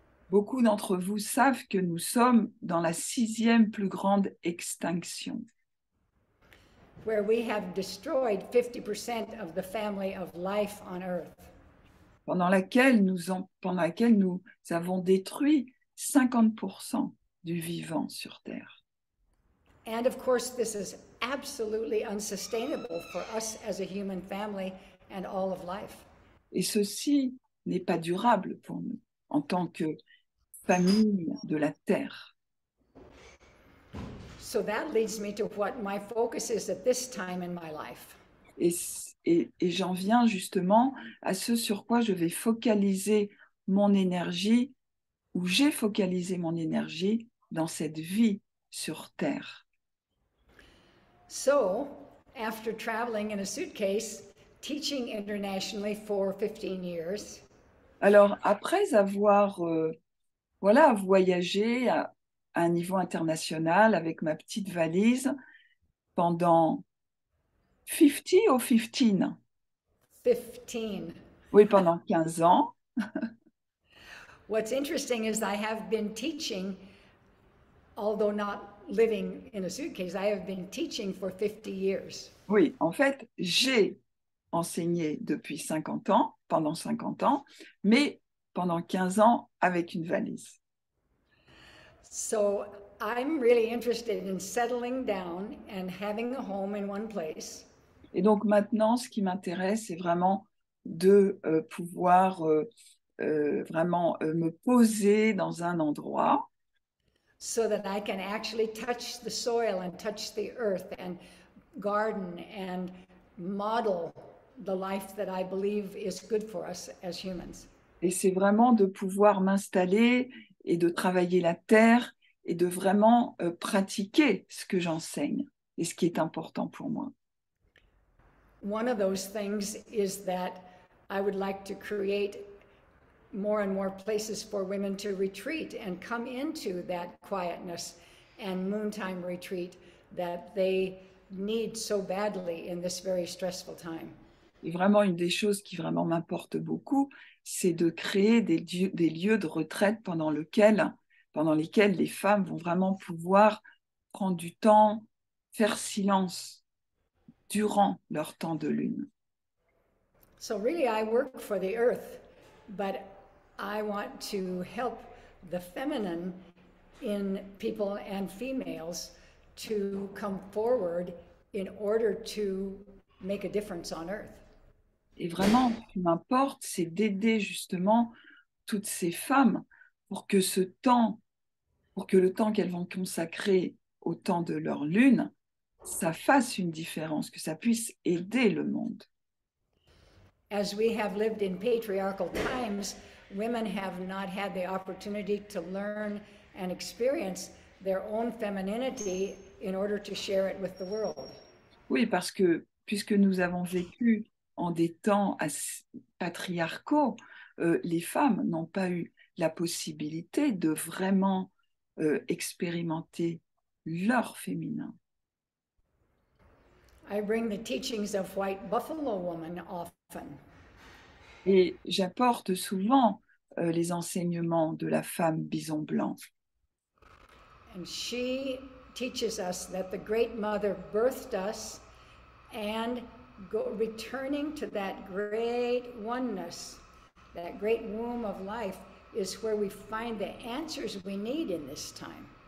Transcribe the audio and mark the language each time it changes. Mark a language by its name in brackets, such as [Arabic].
[French] Beaucoup d'entre vous savent que nous sommes dans la 6e plus grande extinction, [English] where we have destroyed 50% of the family of life on earth. [French] pendant laquelle nous avons détruit 50% du vivant sur Terre. [English] And of course, this is absolutely unsustainable for us as a human family and all of life. [French] Et ceci n'est pas durable pour nous en tant que famille de la Terre. [English] So that leads me to what my focus is at this time in my life. [French] Et j'en viens justement à ce sur quoi je vais focaliser mon énergie, où j'ai focalisé mon énergie dans cette vie sur Terre. [English] So, after traveling in a suitcase, teaching internationally for 15 years, [French] Alors, après avoir voyagé à un niveau international avec ma petite valise pendant 50 ou 15? [English] 15. [French] Oui, pendant 15 ans. [English] What's interesting is I have been teaching, although not living in a suitcase, I have been teaching for 50 years. [French] Oui, en fait, j'ai enseigné depuis 50 ans, pendant 50 ans, mais pendant 15 ans avec une valise. [English] So I'm really interested in settling down and having a home in one place. [French] Et donc maintenant, ce qui m'intéresse, c'est vraiment de pouvoir vraiment me poser dans un endroit [English] so that I can actually touch the soil and touch the earth and garden and model the life that I believe is good for us as humans. [French] Et c'est vraiment de pouvoir m'installer et de travailler la terre et de vraiment pratiquer ce que j'enseigne et ce qui est important pour moi. [English] One of those things is that I would like to create more and more places for women to retreat and come into that quietness and moontime retreat that they need so badly in this very stressful time. [French] Et vraiment, une des choses qui vraiment m'importe beaucoup, c'est de créer des lieux de retraite pendant lesquels les femmes vont vraiment pouvoir prendre du temps, faire silence durant leur temps de lune. [English] So really, I work for the earth, but I want to help the feminine in people and females to come forward in order to make a difference on earth. [French] Et vraiment, ce qui m'importe, c'est d'aider justement toutes ces femmes pour que le temps qu'elles vont consacrer au temps de leur lune, ça fasse une différence, que ça puisse aider le monde. [English] As we have lived in patriarchal times, women have not had the opportunity to learn and experience their own femininity in order to share it with the world. [French] Oui, parce que puisque nous avons vécu en des temps patriarcaux, les femmes n'ont pas eu la possibilité de vraiment expérimenter leur féminin. [English] I bring the teachings of White Buffalo Woman often. [French] Et j'apporte souvent les enseignements de la femme bison blanc. [English] And she teaches us that the Great Mother birthed us, and returning to that great oneness, that great womb of life, is where we find the answers we need in this time.